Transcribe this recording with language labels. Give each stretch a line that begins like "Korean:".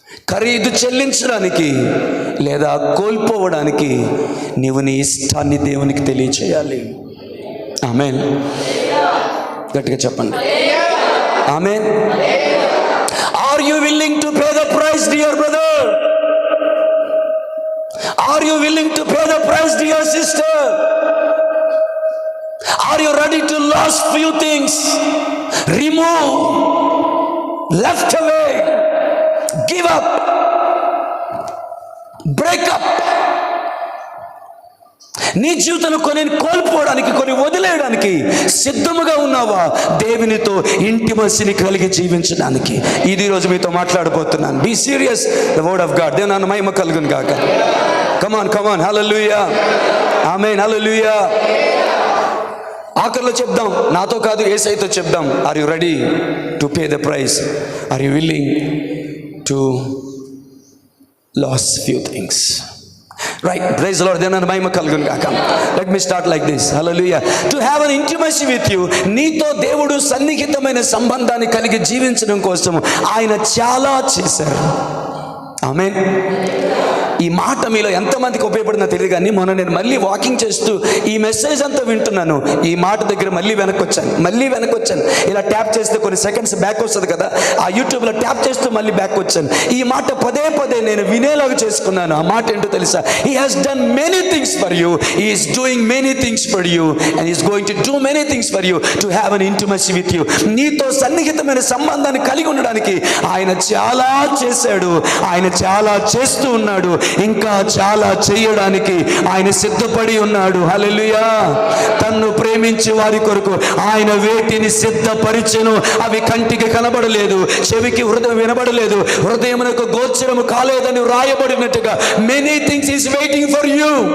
Telugu: ఖరీదు చెల్లించడానికి లేదా కోల్పోవడానికి నీవు నీ ఇష్టాన్ని దేవునికి తెలియచేయాలి. ఆమేన్. గట్టిగా చెప్పండి. ఆమేన్.
English: Are you willing to pay the price dear brother? Are you willing to pay the price, dear sister? Are you ready to lose few things? Remove, left away, give up, break up. నీ జీవితంలో కొన్ని కోల్పోవడానికి, కొన్ని వదిలేయడానికి సిద్ధముగా ఉన్నావా? దేవునితో ఇంటిమసీని కలిగి జీవించడానికి. ఇది రోజు మీతో మాట్లాడబోతున్నాను. Be serious, the word of God.
Telugu: దేవుని మహిమ కలుగును గాక.
English: Come on. Hallelujah. Amen. Hallelujah.
Telugu: ఆఖరిలో చెప్దాం, నాతో కాదు యేసయ్యతో చెప్దాం.
English: Are you ready to pay the price? Are you willing to lose few things? Right, praise the Lord.
Telugu: దేవుని మహిమ కలుగును గాక.
English: Let me start like this. Hallelujah. To have an intimacy with you,
Telugu: నీతో దేవుడు సన్నిహితమైన సంబంధాన్ని కలిగి జీవించడం కోసం ఆయన చాలా చేశారు. ఆమేన్. ఈ మాట మీలో ఎంతమందికి ఉపయోగపడిందో తెలియదు కానీ మొన్న నేను మళ్ళీ వాకింగ్ చేస్తూ ఈ మెసేజ్ అంతా వింటున్నాను. ఈ మాట దగ్గర మళ్ళీ వెనక్కి వచ్చాను. ఇలా ట్యాప్ చేస్తే కొన్ని సెకండ్స్ బ్యాక్ వస్తుంది కదా, ఆ యూట్యూబ్లో ట్యాప్ చేస్తూ మళ్ళీ బ్యాక్ వచ్చాను. ఈ మాట పదే నేను వినేలాగా చేసుకున్నాను. ఆ మాట ఏంటో తెలుసా?
English: He has done many things for you. He is doing many things for you and he is going to do many things for you to have an intimacy with you.
Telugu: నీతో సన్నిహితమైన సంబంధాన్ని కలిగి ఉండడానికి ఆయన చాలా చేశాడు, ఆయన చాలా చేస్తూ ఉన్నాడు, ఇంకా చాలా చేయడానికి ఆయన సిద్ధపడి ఉన్నాడు. హల్లెలూయా. తన్ను ప్రేమించి వారి కొరకు ఆయన వేటిని సిద్ధపరిచెను అవి కంటికి కనబడలేదు, చెవికి హృదయం వినబడలేదు, హృదయమునకు గోచరము కాలేదని వ్రాయబడినట్టుగా
English: Many things is waiting for you.